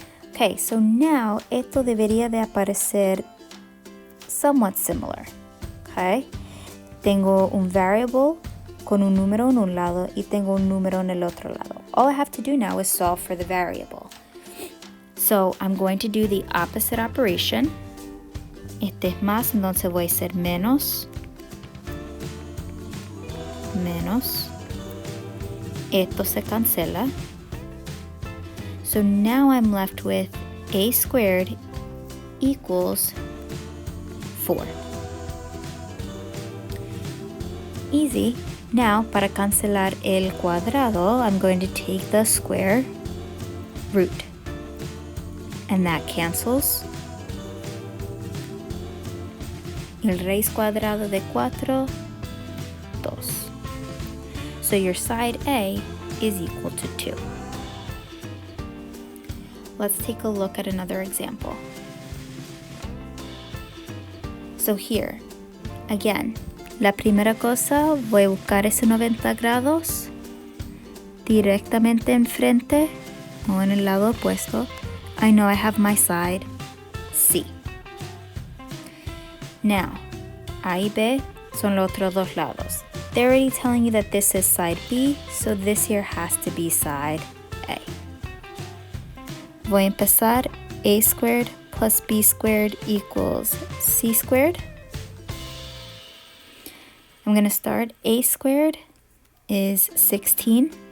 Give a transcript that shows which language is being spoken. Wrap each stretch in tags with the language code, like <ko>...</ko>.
<en>Okay, so now esto debería de aparecer somewhat similar. Okay?</en> <es>Tengo un variable con un número en un lado y tengo un número en el otro lado.</es> <en>All I have to do now is solve for the variable. So I'm going to do the opposite operation.</en> <es>Este es más, entonces voy a hacer menos. Esto se cancela.</es> <en>So now I'm left with A squared equals 4. Easy. Now, para cancelar el cuadrado, I'm going to take the square root. And that cancels.</en> <es>El raíz cuadrado de 4, 2.</es> <en>So your side A is equal to 2. Let's take a look at another example.</en> <es>So here, again, la primera cosa, voy a buscar ese 90 grados directamente enfrente o en el lado opuesto.</es> <en>I know I have my side C.</en> <es>Now, A y B son los otros dos lados.</es> <en>They're already telling you that this is side B, so this here has to be side A. Voy a empezar. A squared plus B squared equals C squared. I'm going to start. A squared is 16.</en>